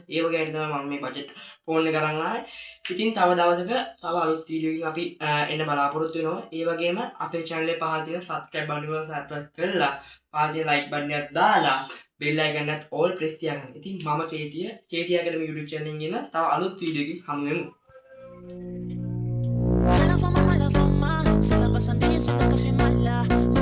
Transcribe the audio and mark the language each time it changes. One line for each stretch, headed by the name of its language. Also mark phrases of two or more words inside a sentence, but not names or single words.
Sinhala: ඒ වගේ අය තමයි මම මේ
English: budget phone
Sinhala: එක අරන් ආවේ. ඉතින් තව දවසක තව අලුත් වීඩියෝ එකකින් අපි එන්න බලාපොරොත්තු වෙනවා. ඒ වගේම අපේ channel එක පහළ තියෙන
English: subscribe button
Sinhala: එක subscribe කරලා පහළ තියෙන
English: like button
Sinhala: එකක් දාලා
English: bell icon
Sinhala: එකත්
English: all press
Sinhala: තියාගන්න. ඉතින් මම චේතිය
English: academy YouTube channel
Sinhala: එකෙන් එන තව අලුත් වීඩියෝ එකකින් හමු වෙමු.
Spanish: Mala fama, se la pasan diciendo que soy mala.